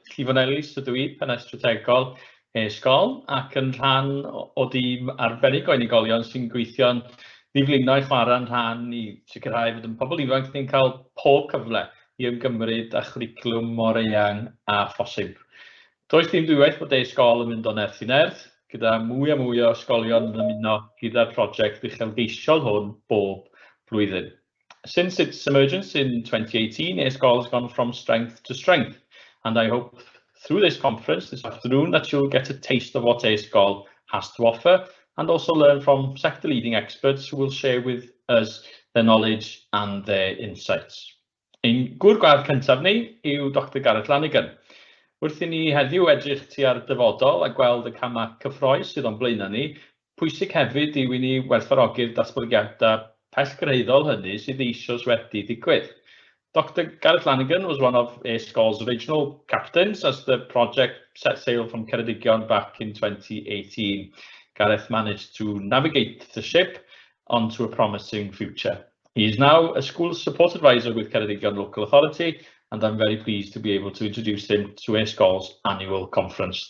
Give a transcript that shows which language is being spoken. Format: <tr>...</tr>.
<cy>Llifon Elis ydw i, pennaeth strategol e-sgol, ac yn rhan o dîm arbennig o unigolion sy'n gweithio'n ddiflino i chwarae'n rhan i sicrhau fod yn pobl ifanc ni'n cael pob cyfle i ymgymryd â chwricwlwm mor eang a phosib. Does dim dwywaith bod e-sgol yn mynd o nerth i nerth, gyda mwy a mwy o ysgolion yn ymuno gyda'r prosiect uchelgeisiol hwn bob blwyddyn.</cy> <en>Since its emergence in 2018, e-sgol has gone from strength to strength, and I hope through this conference this afternoon that you'll get a taste of what e-sgol has to offer, and also learn from sector-leading experts who will share with us their knowledge and their insights.</en> <cy>Ein gwr gwadd cyntaf ni yw Dr Gareth Lanigan. Wrth i ni heddiw edrych tua'r dyfodol a gweld y camau cyffrous sydd o'n blaenau ni, pwysig hefyd yw i ni werthfawrogi'r datblygiadau pellgreiddiol hynny sydd eisoes wedi digwydd.</cy> <en>Dr Gareth Lanigan was one of e-sgol's original captains as the project set sail from Ceredigion back in 2018. Gareth managed to navigate the ship onto a promising future. He is now a school support advisor with Ceredigion Local Authority, and I'm very pleased to be able to introduce him to e-sgol's annual conference.</en>